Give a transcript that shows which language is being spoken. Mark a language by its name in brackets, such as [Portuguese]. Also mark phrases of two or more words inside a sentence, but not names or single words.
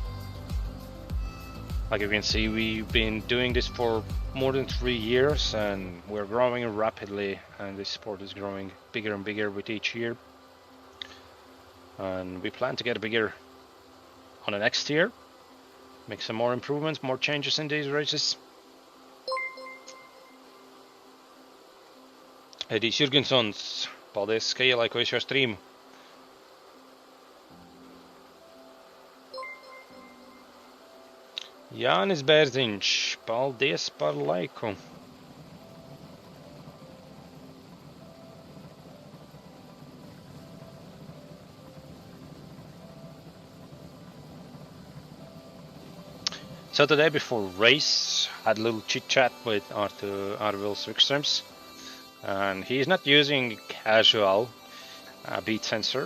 [English] Like you can see, we've been doing this for more than 3 years and we're growing rapidly, and this sport is growing bigger and bigger with each year. And we plan to get bigger on the next year, make some more improvements, more changes in these races. [Latvian] Edijs Jurgensons, paldies, ka ielaikoji šo streamu. Jānis Bērziņš, paldies par laiku. [English] So today before race, I had a little chit chat with Arvild Svikströms, and he is not using casual beat sensor.